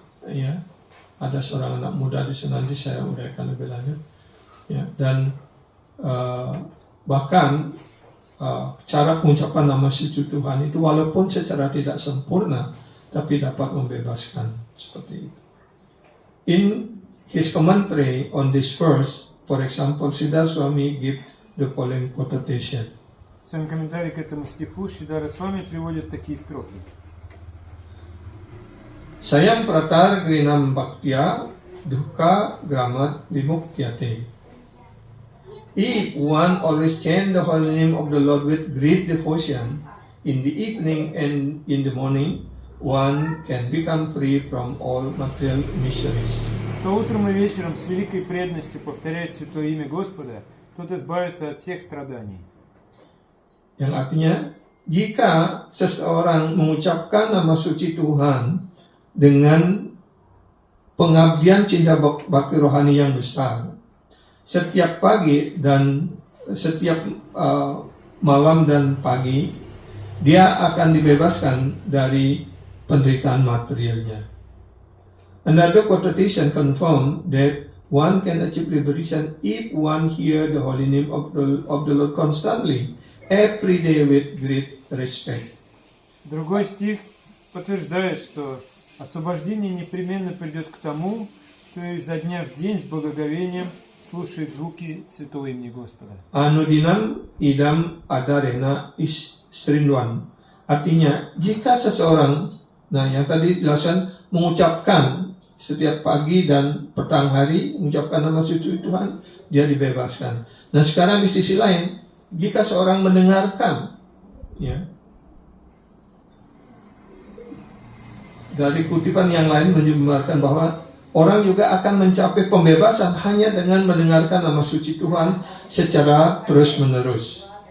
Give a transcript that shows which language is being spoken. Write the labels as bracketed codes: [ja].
[id] Ya, ada seorang anak muda di sana, nanti saya uraikan lebih lanjut. Ya, dan bahkan cara pengucapan nama suci Tuhan itu walaupun secara tidak sempurna, tapi dapat membebaskan, seperti itu. [en] In his commentary on this verse, for example, Siddhar Swami give the following quotation. [ru] В своем комментарии к этому стиху Шридхара Свами приводит такие строки. [sa] Sayam pratar grinam bhaktya dukkha gramat vimuktyate. [en] If one always chant the holy name of the Lord with great devotion in the evening and in the morning, one can become free from all material miseries. [ru] Кто утром и вечером с великой преданностью повторяет святое имя Господа, тот избавится от всех страданий. [id] Yang artinya, jika seseorang mengucapkan nama suci Tuhan dengan pengabdian cinta bakti rohani yang besar, setiap pagi dan setiap malam dan pagi, dia akan dibebaskan dari penderitaan materialnya. [en] Another quotation confirms that one can achieve liberation if one hear the holy name of the Lord constantly, every day with great respect. [ru] Другой стих подтверждает, что освобождение непременно придет к тому, кто изо дня в день с благоговением слушает звуки святого имени Господа. [sa] Anudinam idam adarena istrinduan. [id] Artinya, jika seseorang, nah yang tadi dijelaskan, mengucapkan setiap pagi dan petang hari, mengucapkan nama suci Tuhan, dia dibebaskan. Nah sekarang di sisi lain, jika seorang mendengarkan, ya, dari kutipan yang lain menjelaskan bahwa orang juga akan mencapai pembebasan hanya dengan mendengarkan nama suci Tuhan secara terus-menerus.